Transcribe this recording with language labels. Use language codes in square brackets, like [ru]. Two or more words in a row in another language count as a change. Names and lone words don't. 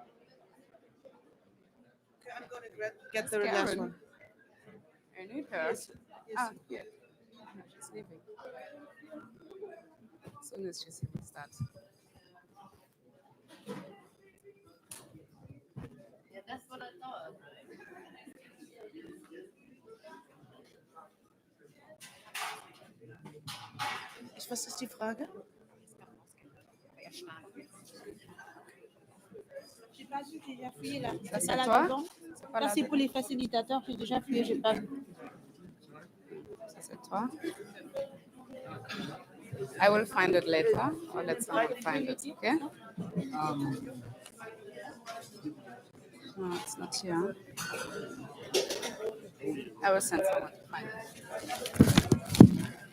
[en] Okay, I'm going to get the last one. I need her. Here. No, she's leaving. As soon as she's here, start. Yeah, that's what I thought. [de] Was ist die Frage? [fr] J'ai déjà fouillé là. Ça, c'est Là, toi? devant. Ça, c'est pour les facilitateurs. J'ai déjà fouillé, j'ai pas vu. Ça, c'est toi? [en] I will find it later, or let someone find it, okay? No, it's not here. I will send someone to find it.